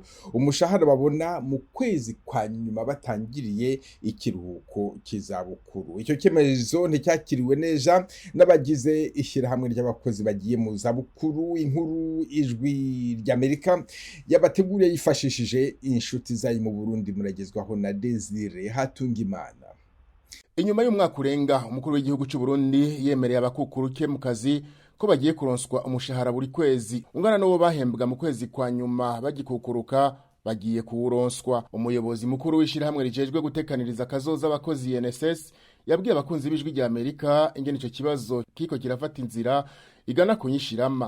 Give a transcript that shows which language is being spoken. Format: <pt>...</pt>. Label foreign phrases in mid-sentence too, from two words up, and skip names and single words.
<rw>Umushahara babona mu kwezi kwa nyuma batangiriye ikiruhuko cy'izabukuru. Icyo cyemezo nticyakiriwe neza n'abagize ishyirahamwe ry'abakozi bagiye mu zabukuru. Inkuru Ijwi ry'Amerika yabateguriye yifashishije inshuti zayo mu Burundi muragezwaho na Desire Hatungimana.</rw> <rn>Inyuma y'umwaka urenga umukuru w'igihugu cy'u Burundi yemereye abakukuruke mu kazi ko bagiye kuronswa umushahara buri kwezi ungana n'uwo bahembwa mu kwezi kwa nyuma bagikukuruka bagiye kuwuronswa. Umuyobozi mukuru w'ishirahamwe rijejwe gutekaniriza akazoza abakozi INSS yabwiye abakunzi b'ijwi rya Amerika ingene ico kibazo kiko kirafata inzira igana kunyishirama.</rn>